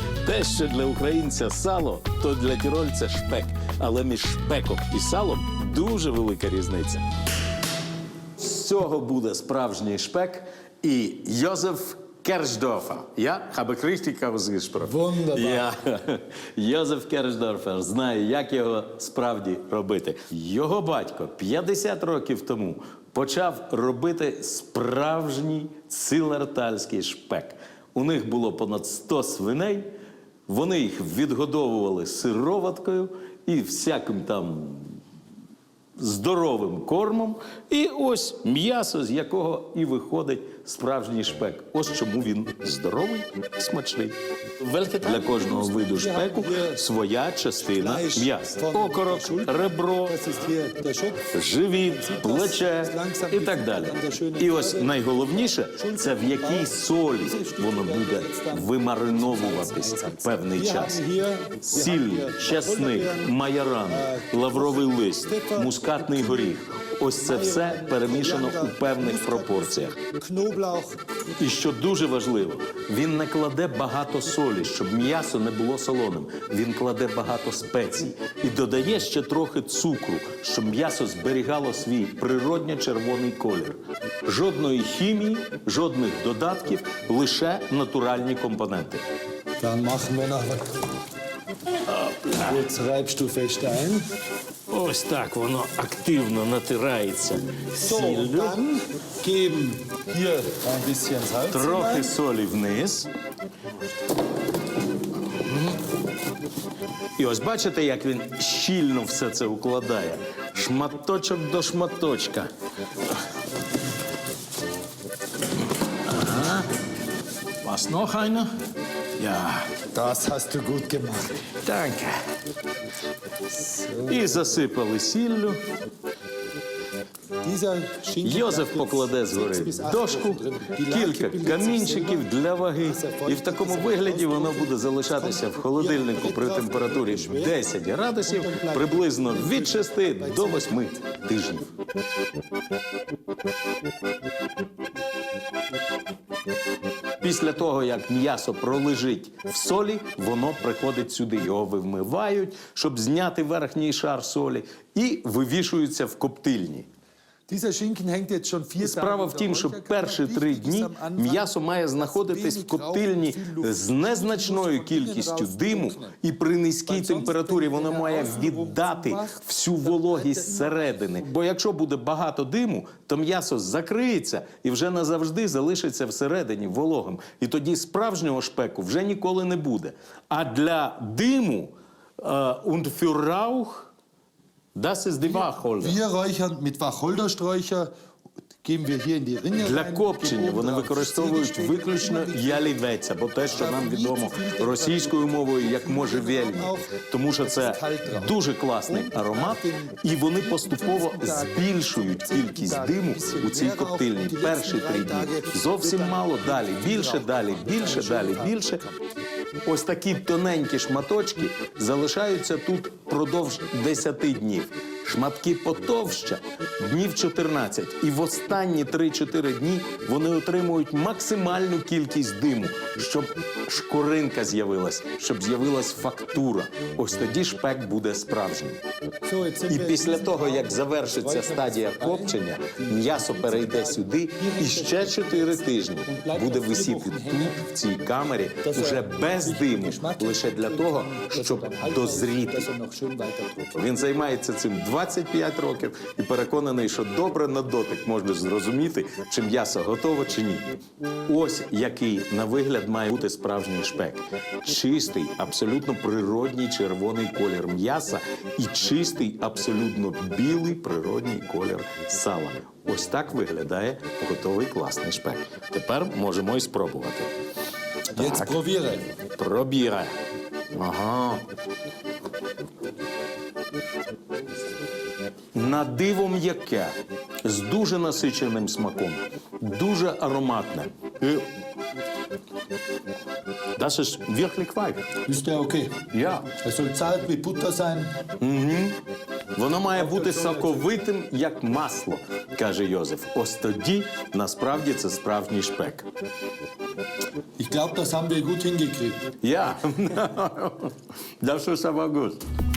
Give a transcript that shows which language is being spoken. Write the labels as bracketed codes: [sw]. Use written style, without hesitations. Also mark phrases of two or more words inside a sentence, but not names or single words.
[uk] Те, що для українця сало, то для тірольця шпек. Але між шпеком і салом дуже велика різниця. З цього буде справжній шпек і Йозеф Кершдорфер. [de] Я habe richtig ausgesprochen. Wunderbar. [uk] Я Йозеф Кершдорфер знає, як його справді робити. Його батько 50 років тому почав робити справжній цилертальський шпек. У них було понад 100 свиней, вони їх відгодовували сироваткою і всяким там здоровим кормом. І ось м'ясо, з якого і виходить справжній шпек. Ось чому він здоровий і смачний. Для кожного виду шпеку своя частина м'яса. Окорок, ребро, [de] Das ist hier der Schopf. [uk] живіт, плече і так далі. І ось найголовніше – це в якій солі воно буде вимариновуватись певний час. Сіль, чесник, майоран, лавровий лист, мускатний горіх. Ось це все перемішано у певних пропорціях. [de] Knoblauch. [uk] І що дуже важливо, він не кладе багато солі, щоб м'ясо не було солоним. Він кладе багато спецій і додає ще трохи цукру, щоб м'ясо зберігало свій природньо червоний колір. Жодної хімії, жодних додатків, лише натуральні компоненти. [de] Dann machen wir noch was. Jetzt reibst du fest ein. [uk] Ось так воно активно натирається [de] So, und [uk] сіллю. [de] dann geben hier ein bisschen Salz [uk] Трохи [de] hinein. [uk] солі вниз. І ось бачите, як він щільно все це укладає. Шматочок до шматочка. Ага. [de] Was noch einer? Ja, Das hast du gut gemacht. danke. [uk] І засипали сіллю. [de] Dieser Schinken [uk] Йозеф [de] bleibt jetzt [uk] покладе [de] 6 [uk] згори [de] bis 8 [uk] дошку, [de] Wochen drin. Die Lake [uk] кілька [de] bildet sich [uk] камінчиків [de] selber. [uk] для ваги. І в такому вигляді воно буде залишатися в холодильнику при температурі 10 градусів приблизно від 6 до 8 тижнів. Після того, як м'ясо пролежить в солі, воно приходить сюди. Його вимивають, щоб зняти верхній шар солі, і вивішується в коптильні. [de] Dieser Schinken hängt jetzt schon 4 [uk] Справа в тім, що перші 3 дні м'ясо має знаходитись в коптильні з незначною кількістю диму, і при низькій температурі воно має віддати всю вологість зсередини. Бо якщо буде багато диму, то м'ясо закриється і вже назавжди залишиться всередині вологим. І тоді справжнього шпеку вже ніколи не буде. А для диму [de] und für Rauch, das ist die Wacholder. Wir räuchern mit Wacholdersträucher, geben wir hier in die Rinne [uk] Для [de] rein, [uk] копчення [de] geben [uk] вони [de] oben drauf [uk] використовують [de] Zwiebeln, [uk] виключно ялівець, або те, що нам відомо російською мовою як можжевельник. Тому що це дуже класний аромат, і вони поступово збільшують кількість диму у цій коптильні. Перші 3 дні зовсім мало, далі більше, далі більше, далі більше. Ось такі тоненькі шматочки залишаються тут впродовж 10 днів. Шматки потовща – днів 14. І в останні 3-4 дні вони отримують максимальну кількість диму, щоб шкоринка з'явилась, щоб з'явилась фактура. Ось тоді шпек буде справжнім. [de] So, jetzt sind [uk] І [de] wir [uk] після [de] in [uk] того, [de] diesem [uk] як завершиться стадія копчення, м'ясо перейде сюди і ще 4 тижні буде висіти тут, в цій камері, уже без диму, лише для того, щоб дозріти. [de] dass er noch schön weiter. [uk] Він займається цим 25 років і переконаний, що добре на дотик можна зрозуміти, чи м'ясо готово, чи ні. Ось який на вигляд має бути справжній шпек. Чистий, абсолютно природній червоний колір м'яса і чистий, абсолютно білий природній колір сала. Ось так виглядає готовий класний шпек. Тепер можемо і спробувати. [de] Jetzt probiere. [uk] Пробіре. Ага. На диво м'яке, з дуже насиченим смаком, дуже ароматне. [de] І das ist wirklich weich. Ist der okay? Ja. Er soll zart wie Butter sein. [uk] Воно має бути соковитим, як масло, каже Йозеф. Ось тоді, насправді, це справжній шпек. [de] Ich Ich glaube, das haben wir gut hingekriegt. Ja, das ist aber gut.